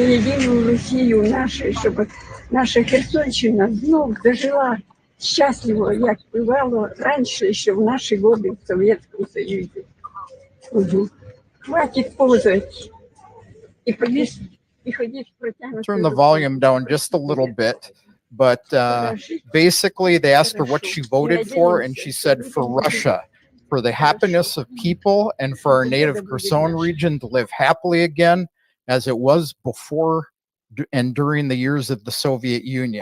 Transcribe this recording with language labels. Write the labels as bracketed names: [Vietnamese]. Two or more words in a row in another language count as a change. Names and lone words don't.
[Russian] единую Россию нашу, [Ukrainian] щоб наша Херсонщина знов дожила щасливо, як бувало раніше, ще в наші годы в Совєтському Союзі. Мгм. [Russian] Хватит ползать и повиснуть, и ходить в протянутой [English] Turn the [Russian] руке. [English] volume down just a little bit. But basically, they asked her what she voted for, and she said for Russia, for the happiness of people and for our native Kherson region to live happily again as it was before and during the years of the Soviet Union.